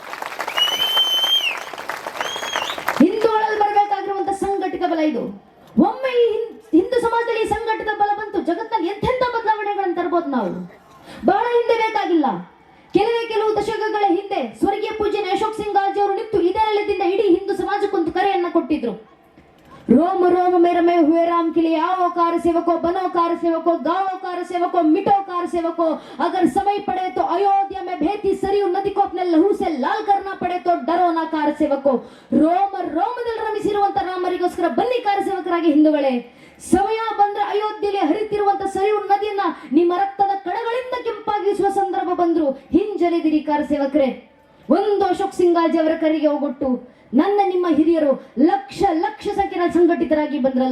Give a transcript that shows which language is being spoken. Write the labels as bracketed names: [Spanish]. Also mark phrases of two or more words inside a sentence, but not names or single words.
[Kannada] ಹಿಂದೂಗಳಲ್ಲಿ ಬರಬೇಕಾಗಿರುವಂತ ಸಂಘಟಿತ ಬಲ ಇದು. ಒಮ್ಮೆ ಈ ಹಿಂದೂ ಸಮಾಜದಲ್ಲಿ ಸಂಘಟಿತ ಬಲ ಬಂತು, ಜಗತ್ತಲ್ಲಿ ಎಂತೆಂಥ ಬದಲಾವಣೆಗಳನ್ನು ತರಬಹುದು ನಾವು. ಬಹಳ ಹಿಂದೆ ಬೇಕಾಗಿಲ್ಲ, ಕೆಲವು ದಶಕಗಳ ಹಿಂದೆ ಸ್ವರ್ಗೀಯ ಪೂಜ್ಯನ ಅಶೋಕ್ ಸಿಂಗ್ ಗಾಜಿ ಅವರು ನಿಂತು ಇದೇ ನೆಲದಿಂದ ಇಡೀ ಹಿಂದೂ ಸಮಾಜಕ್ಕೊಂದು ಕರೆಯನ್ನ ಕೊಟ್ಟಿದ್ರು. [Hindi] रोम रोम में रमे हुए राम के लिए आओ कार सेवको, बनो कार सेवको, गाओ कार सेवको, मिटो कार सेवको, अगर समय पड़े तो अयोध्या में बहती सरयू नदी को अपने लहू से लाल करना पड़े तो डरो ना कार सेवको. [Kannada] ರೋಮದಲ್ಲಿ ರಮಿಸಿರುವಂತ ರಾಮರಿಗೋಸ್ಕರ ಬನ್ನಿ ಕಾರ ಸೇವಕರಾಗಿ ಹಿಂದೂಗಳೇ. ಸಮಯ ಬಂದ್ರೆ ಅಯೋಧ್ಯೆಯಲ್ಲಿ ಹರಿತಿರುವಂತ ಸರಿಯು ನದಿಯನ್ನ ನಿಮ್ಮ ರಕ್ತದ ಕಣಗಳಿಂದ ಕೆಂಪಾಗಿಸುವ ಸಂದರ್ಭ ಬಂದ್ರು ಹಿಂಜರಿದಿರಿ ಕಾರ ಸೇವಕರೇ. ಒಂದು ಅಶೋಕ್ ಸಿಂಗಾಜಿ ಅವರ ಕರೆಗೆ ಹೋಗೊಟ್ಟು ನಿಮ್ಮ ಹಿರಿಯರು ಲಕ್ಷ ಸಂಖ್ಯೆಯ ಸಂಘಟಿತರಾಗಿ ಬಂದ್ರಲ್ಲ.